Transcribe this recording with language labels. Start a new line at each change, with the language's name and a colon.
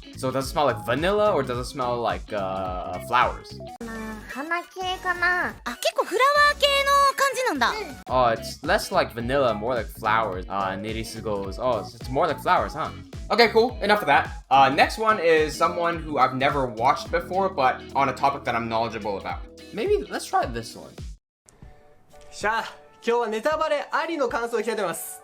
English: So does it smell like vanilla or does it smell like flowers?
Japanese: 花系かな。結構フラワー系の感じなんだ。
English: Oh, it's less like vanilla, more like flowers. Nerisu goes, oh, it's more like flowers, huh? Okay, cool. Enough of that. Next one is someone who I've never watched before, but on a topic that I'm knowledgeable about. Maybe let's try this one.
Japanese: しゃあ、今日はネタバレありの感想を聞きたいと思います。